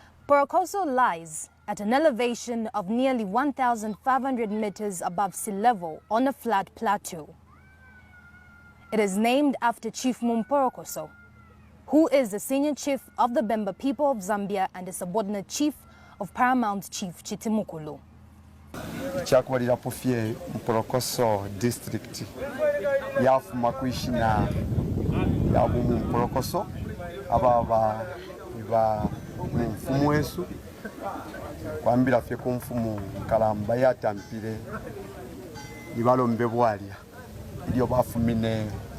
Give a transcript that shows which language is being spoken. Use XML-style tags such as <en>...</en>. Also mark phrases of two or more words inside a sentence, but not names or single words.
<en>Mporokoso lies at an elevation of nearly 1,500 meters above sea level on a flat plateau. It is named after Chief Mporokoso, who is the senior chief of the Bemba people of Zambia and the subordinate chief of Paramount Chief Chitimukulu.</en> <bem>Chakwalira pofie Mporokoso district yafuma kuishina ya Mporokoso ababa iba mfumu wesu kwambira fye kumfumu kalamba yatampire ibalombe bwalya ilyo bafumine</bem>